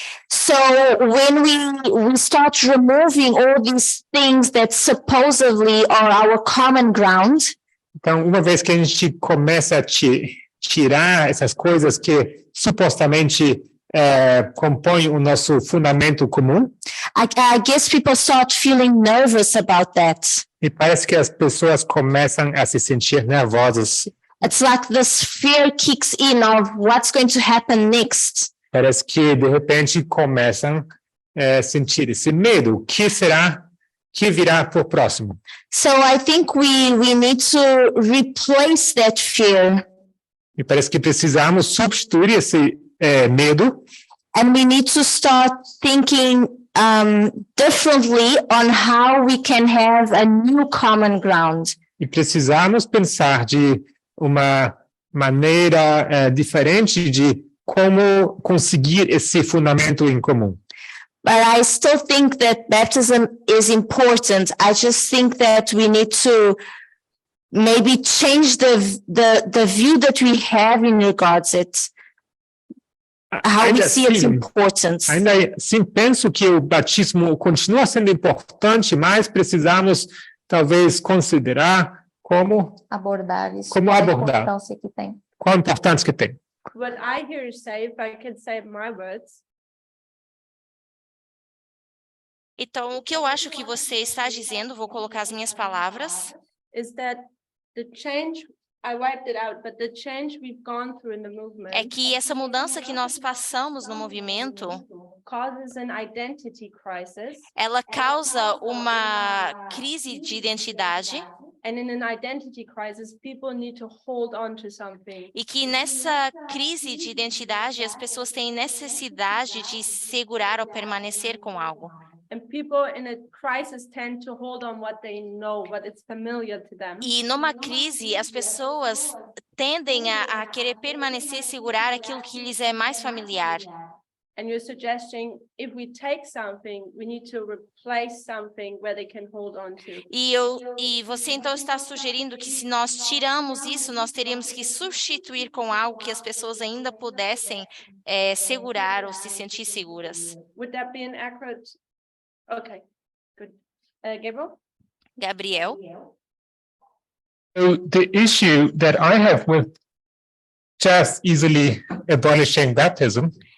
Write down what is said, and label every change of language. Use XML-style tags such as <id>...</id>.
<en>So when we start removing all these things that supposedly are our common ground,</en> <pt>Então, uma vez que a gente começa a tirar essas coisas que supostamente compõem o nosso fundamento comum,</pt> <en>I guess people start feeling nervous about that.</en> <pt>e parece que as pessoas começam a se sentir nervosas.</pt> <en>It's like this fear kicks in of what's going to happen next.</en> <pt>Parece que, de repente, começam a sentir esse medo. O que será que virá por próximo?</pt> <en>So I think we need to replace that fear.</en> <pt>E parece que precisamos substituir esse medo</pt> <en>And we need to start thinking differently on how we can have a new common ground.</en> <pt>e precisamos pensar de uma maneira diferente de como conseguir esse fundamento em comum.</pt> <en>But I still think that baptism is important. I just think that we need to maybe change the view that we have in regards it, how we see its importance.</en> <pt>Ainda assim, penso que o batismo continua sendo importante, mas precisamos talvez considerar como Abordar isso, Como qual a abordar? importância que tem. qual a importância que tem.</pt> <en>What I hear you say, if I can say my words,</en> <pt>Então, o que eu acho que você está dizendo, vou colocar as minhas palavras,</pt> <en>is that the change, I wiped it out, but the change we've gone through in the movement</en> <pt>é que essa mudança que nós passamos no movimento,</pt> <en>causes an identity crisis,</en> <pt>ela causa uma crise de identidade</pt> <en>And in an identity crisis, people need to hold on to something.</en> <pt>E que nessa crise de identidade as pessoas têm necessidade de segurar ou permanecer com algo.</pt> <en>And people in a crisis tend to hold on what they know, what is familiar to them.</en> <pt>E numa crise, as pessoas tendem a querer permanecer, segurar aquilo que lhes é mais familiar.</pt> <en>And you're suggesting if we take something, we need to replace something where they can hold on to.</en> <pt>E você então está sugerindo que se nós tiramos isso, nós teríamos que substituir com algo que as pessoas ainda pudessem segurar ou se sentir seguras.</pt> <en>Would that be an accurate? Okay, good. Gabriel? Gabriel? So the issue that I have with just easily abolishing baptism</en>